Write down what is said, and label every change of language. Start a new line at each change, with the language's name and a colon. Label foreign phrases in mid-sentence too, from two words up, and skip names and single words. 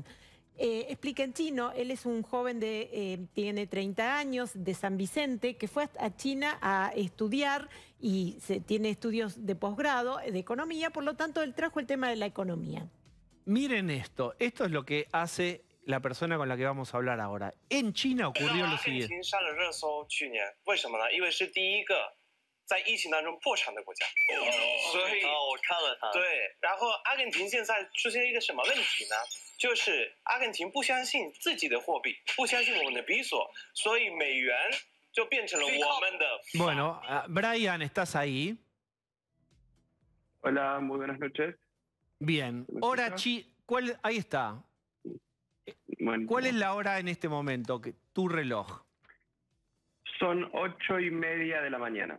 Spanish: Explica en chino, él es un joven tiene 30 años, de San Vicente, que fue a China a estudiar y tiene estudios de posgrado de economía, por lo tanto él trajo el tema de la economía. Miren esto es lo que hace la persona con la que vamos a hablar ahora. En China ocurrió lo siguiente.
Chinese: 在疫情当中破产的国家，所以我看了它。对，然后阿根廷现在出现一个什么问题呢？就是阿根廷不相信自己的货币，不相信我们的比索，所以美元就变成了我们的。
Spanish: Bueno, Brian, ¿estás ahí? Hola, muy buenas noches. Bien. Hora ahí está. Bueno, ¿Cuál es la hora en este momento? Tu reloj. son 8:30 de la mañana.